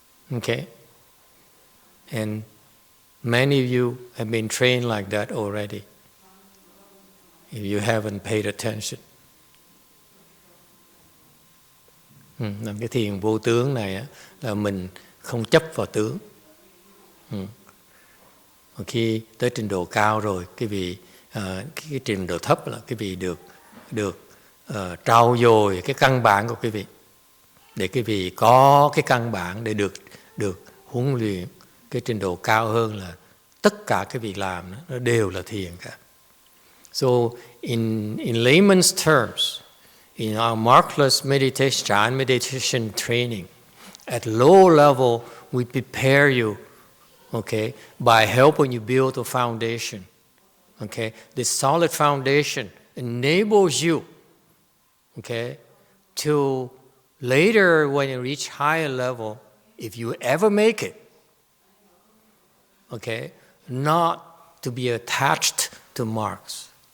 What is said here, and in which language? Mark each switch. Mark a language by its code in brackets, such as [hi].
[en] Okay? And many of you have been trained like that already, if you haven't paid attention. [vi] Làm cái thiền vô tướng này là mình không chấp vào tướng. Khi tới trình độ cao rồi, cái vị cái trình độ thấp là cái vị được trau dồi cái căn bản của cái vị, để cái vị có cái căn bản để được huấn luyện. Cái trình độ cao hơn là tất cả cái việc làm nó đều là thiền cả. [en] So in layman's terms, in our markless meditation, Chan meditation training, at low level we prepare you, okay, by helping you build a foundation. Okay, this solid foundation enables you, okay, to later when you reach higher level, if you ever make it, okay, not to be attached to marks.